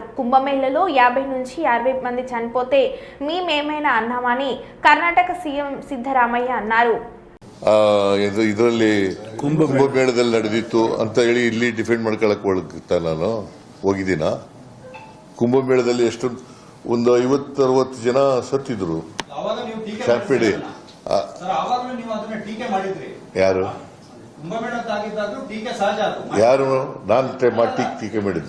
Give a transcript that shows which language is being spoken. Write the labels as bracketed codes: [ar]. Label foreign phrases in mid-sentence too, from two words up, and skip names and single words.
[te] కుంభమేళలో 50 నుంచి 60 మంది చనిపోతే మేమేమైనా అన్నామని కర్ణాటక సీఎం సిద్ధరామయ్య అన్నారు. [kn] ಇದರಲ್ಲಿ ಕುಂಭಮೇಳದಲ್ಲಿ ನಡೆದಿತ್ತು ಅಂತ ಹೇಳಿ ಇಲ್ಲಿ ಡಿಫೆಂಡ್ ಮಾಡ್ಕೊಳಕ್ ನಾನು ಹೋಗಿದ್ದೀನ. ಕುಂಭಮೇಳದಲ್ಲಿ ಎಷ್ಟು ಒಂದು 50-60 ಜನ ಸತ್ತಿದ್ರು. ಶಾಪಿಡಿ ಯಾರು ನಾನು ಟೀಕೆ ಮಾಡಿದ್ನ?